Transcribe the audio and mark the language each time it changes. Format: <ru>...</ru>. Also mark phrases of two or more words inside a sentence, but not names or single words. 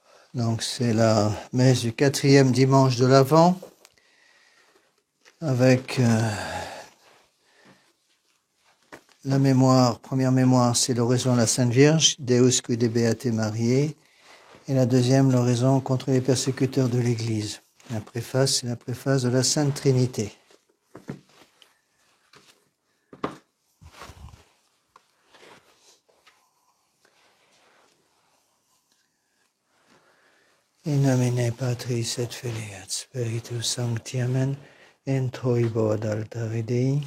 <fr>Donc c'est la messe du 4e dimanche de l'Avent avec la mémoire, première mémoire, c'est l'oraison à la Sainte Vierge,</fr> <la>Deus quid beate Mariae,</la> <fr>et la deuxième, l'oraison contre les persécuteurs de l'Église. La préface, c'est la préface de la Sainte Trinité.</fr> <la>In nomine Patris et Filii et Spiritus Sancti, Amen. In troibo ad altare Dei.</la>